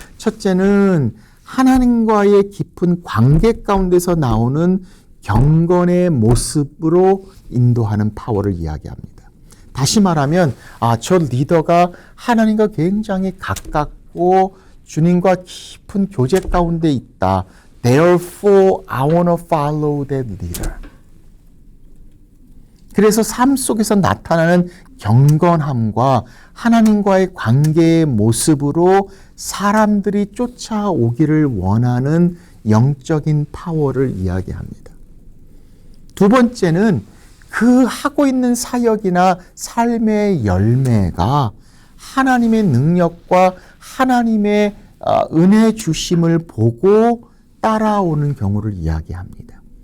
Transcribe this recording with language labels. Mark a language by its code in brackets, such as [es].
[ko] 첫째는 하나님과의 깊은 관계 가운데서 나오는 경건의 모습으로 인도하는 파워를 이야기합니다. 다시 말하면 저 리더가 하나님과 굉장히 가깝고 주님과 깊은 교제 가운데 있다. [en] Therefore, I want to follow that leader. [ko] 그래서 삶 속에서 나타나는 경건함과 하나님과의 관계의 모습으로 사람들이 쫓아오기를 원하는 영적인 파워를 이야기합니다. 두 번째는 그 하고 있는 사역이나 삶의 열매가 하나님의 능력과 하나님의 은혜 주심을 보고 따라오는 경우를 이야기합니다.